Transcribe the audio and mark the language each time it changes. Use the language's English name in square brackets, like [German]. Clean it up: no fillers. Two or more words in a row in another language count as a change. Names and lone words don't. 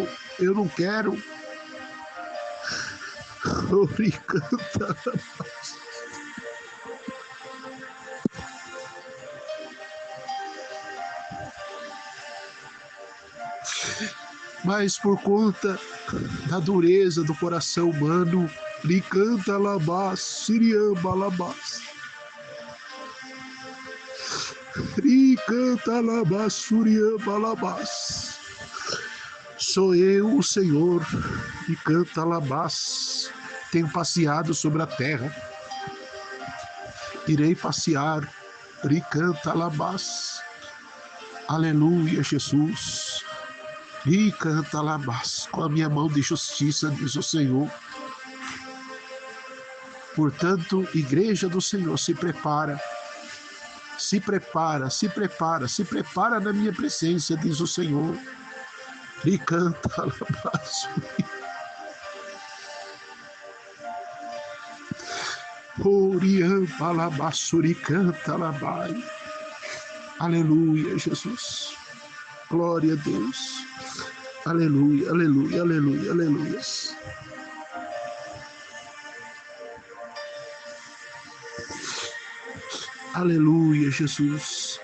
[Portuguese] Eu não quero. Oricanta. Mas por conta da dureza do coração humano, ricanta labas, siriam balabas. Ricanta labas, suriam balabas. Sou eu, o Senhor, ricanta labas. Tenho passeado sobre a terra. Irei passear, ricanta labas. Aleluia, Jesus. E canta labás, com a minha mão de justiça, diz o Senhor. Portanto, igreja do Senhor, se prepara, se prepara, se prepara, se prepara na minha presença, diz o Senhor. E canta labás. Oriam palabasuri canta labai. Aleluia, Jesus. Glória a Deus. Aleluia, aleluia, aleluia, aleluia. Aleluia, Jesus.